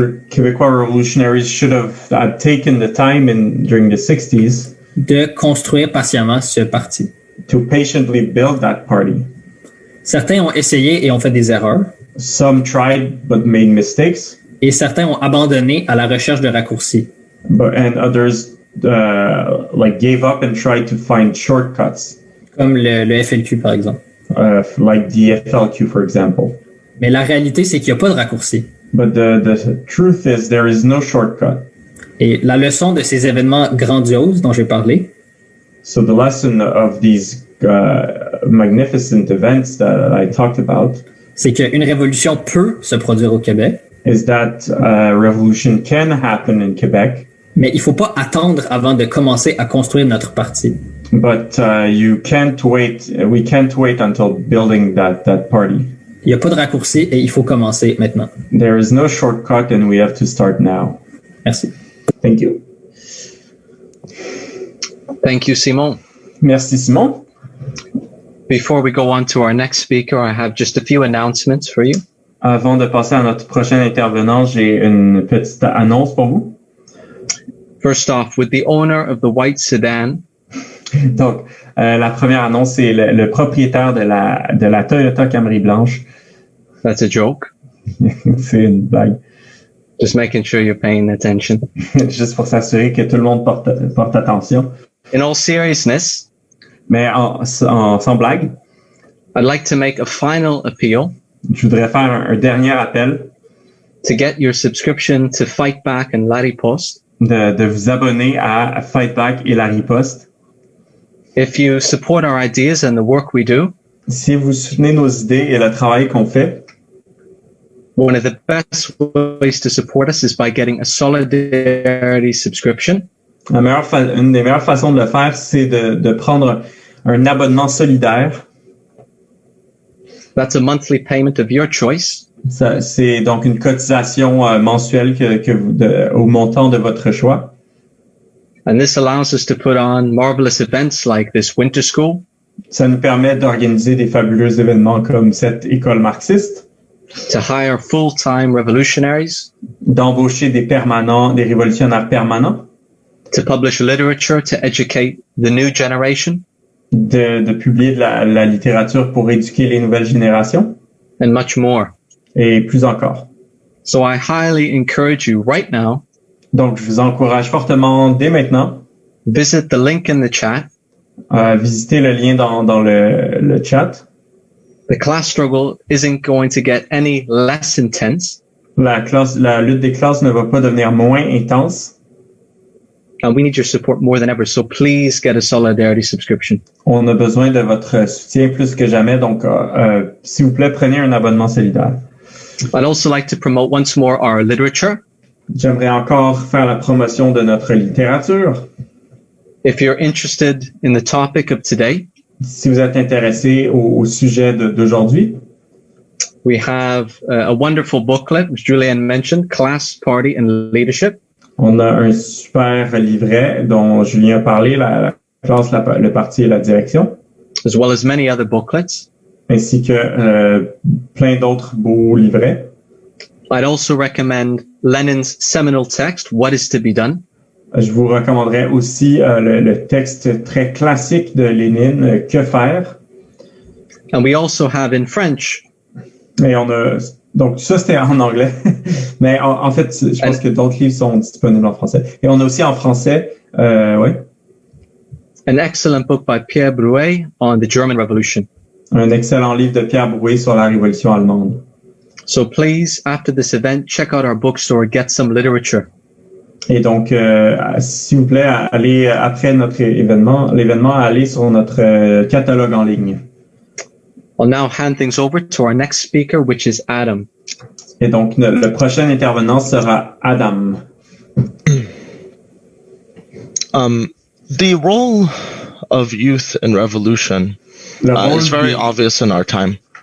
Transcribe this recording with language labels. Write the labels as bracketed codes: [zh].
[en] Québécois revolutionaries should have taken the time during the 60s [fr] de construire patiemment ce parti. [en] To patiently build that party. [fr] Certains ont essayé et ont fait des erreurs. [en] Some tried but made mistakes. [fr] Et certains ont abandonné à la recherche de raccourcis. [en] And others gave up and tried to find shortcuts. [fr] Comme le FLQ par exemple. [en] Like the FLQ for example. [fr] Mais la réalité c'est qu'il n'y a pas de raccourci. [en] But the truth is there is no shortcut. [fr] Et la leçon de ces événements grandioses dont j'ai parlé, [en] so the lesson of these magnificent events that I talked about, [fr] c'est qu'une révolution peut se produire au Québec, [en] is that a revolution can happen in Quebec, [fr] mais il faut pas attendre avant de commencer à construire notre parti. [en] But we can't wait until building that party. [fr] Il n'y a pas de raccourci et il faut commencer maintenant. [en] There is no shortcut and we have to start now. [fr] Merci. [en] Thank you. Thank you, Simon. [fr] Merci, Simon. [en] Before we go on to our next speaker, I have just a few announcements for you. [fr] Avant de passer à notre prochain intervenant, j'ai une petite annonce pour vous. [en] First off, with the owner of the white sedan. [fr] Donc, la première annonce, c'est le propriétaire de la Toyota Camry blanche. [en] That's a joke. [fr] C'est une blague. [en] Just making sure you're paying attention. [fr] Juste pour s'assurer que tout le monde porte attention. [en] In all seriousness, [fr] mais sans blague, [en] I'd like to make a final appeal. [fr] Je voudrais faire un dernier appel. [en] To get your subscription to Fight Back and La Riposte. [fr] De vous abonner à Fight Back et La Riposte. [en] If you support our ideas and the work we do, [fr] si vous soutenez nos idées et le travail qu'on fait, [en] one of the best ways to support us is by getting a solidarity subscription. [fr] Une des meilleures façons de le faire, c'est de prendre un abonnement solidaire. [en] That's a monthly payment of your choice. [fr] C'est donc une cotisation mensuelle au montant de votre choix. [en] And this allows us to put on marvelous events like this winter school. [fr] Ça nous permet d'organiser des fabuleux événements comme cette école marxiste, [en] to hire full-time revolutionaries, [fr] d'embaucher des permanents, des révolutionnaires permanents, [en] to publish literature to educate the new generation, [fr] de publier de la littérature pour éduquer les nouvelles générations, [en] and much more. [fr] et plus encore. [en] So I highly encourage you right now, [fr] Donc, je vous encourage fortement dès maintenant [en] visit the link in the chat. [fr] à visiter le lien dans le chat. [en] The class struggle isn't going to get any less intense, [fr] La lutte des classes ne va pas devenir moins intense. [en] and we need your support more than ever. So please get a solidarity subscription. [fr] On a besoin de votre soutien plus que jamais. Donc, s'il vous plaît, prenez un abonnement solidaire. [en] I'd also like to promote once more our literature. [fr] J'aimerais encore faire la promotion de notre littérature. [en] If you're interested in the topic of today, [fr] Si vous êtes intéressé au sujet d'aujourd'hui, [en] we have a wonderful booklet, which Julianne mentioned, Class, Party, and Leadership. [fr] on a un super livret dont Julien a parlé, la classe, le parti et la direction, [en] as well as many other booklets. [fr] ainsi que plein d'autres beaux livrets. [en] I'd also recommend Lenin's seminal text, What is to be done? [fr] Je vous recommanderais aussi le texte très classique de Lénine, Que faire? [en] And we also have in French, [fr] Et on a, donc ça c'était en anglais, mais en fait, je pense que d'autres livres sont disponibles en français. Et on a aussi en français, ouais, [en] an excellent book by Pierre Brouet on the German Revolution. [fr] un excellent livre de Pierre Brouet sur la révolution allemande. [en] So please, after this event, check out our bookstore, get some literature. [fr] Et donc, s'il vous plaît, allez après notre l'événement, allez sur notre catalogue en ligne. [en] I'll now hand things over to our next speaker, which is Adam. [fr] Et donc, le prochain intervenant sera Adam. [en] The role of youth in revolution is very obvious in our time.